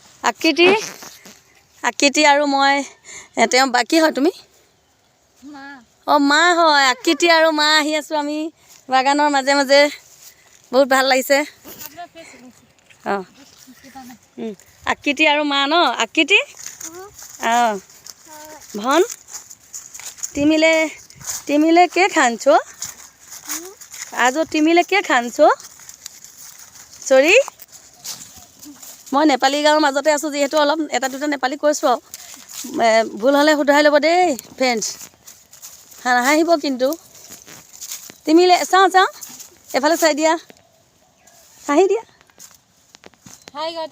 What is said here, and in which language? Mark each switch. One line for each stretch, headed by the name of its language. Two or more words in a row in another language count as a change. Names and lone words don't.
Assamese: আকৃতি আৰু মই তেওঁ বাকী হয় তুমি অঁ মা হয় আকৃতি আৰু মা আহি আছোঁ আমি বাগানৰ মাজে মাজে বহুত ভাল লাগিছে অঁ আকৃতি আৰু মা ন আকৃতি অঁ ভন
Nepali: तिमीले के खान्छौ आज तिमीले के खान्छौ सरी
Assamese: মই নেপালী গাঁৱৰ মাজতে আছোঁ যিহেতু অলপ এটা দুটা নেপালী কৈছোঁ আৰু ভুল হ'লে শুধৰাই ল'ব দেই ফ্ৰেণ্ডছ হাঁহিব কিন্তু তিমিলে চাওঁ এফালে চাই দিয়া হাঁহি দিয়া হাই